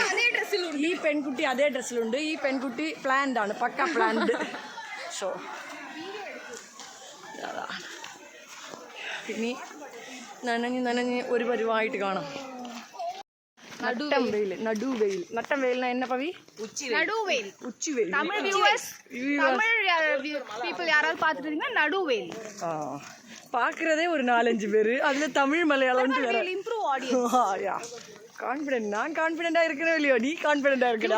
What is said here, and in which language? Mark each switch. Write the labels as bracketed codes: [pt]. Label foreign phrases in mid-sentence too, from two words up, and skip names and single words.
[ml] ഈ പെൺകുട്ടി അതേ ഡ്രസ്സിലുണ്ട്. ഈ പെൺകുട്ടി പ്ലാൻഡ് ആണ്, പക്ക പ്ലാൻഡ്. സോ അതാണ്. ഇനി നനഞ്ഞ് ഒരു പരുവായിട്ട് കാണാം. നടുവെയിൽ. നട്ടം വെയിലിനാ [ta] என்ன பவி? நடுவெயில். உச்சிவெயில். தமிழ் வியூவர்ஸ், தமிழ் பீப்புள் யாராவது பார்த்துட்டு இருந்தீங்கன்னா நடுவெயில். பார்க்குறதே ஒரு 4-5 பேர், அதில் தமிழ் மலையாளம்ட்டு வேற. [en] improve audience. [ta] கான்ஃபிடென்ட். நான் கான்ஃபிடென்ட்டாக இருக்கணும் இல்லையோ? நீ கான்ஃபிடென்ட்டாக இருக்கடா.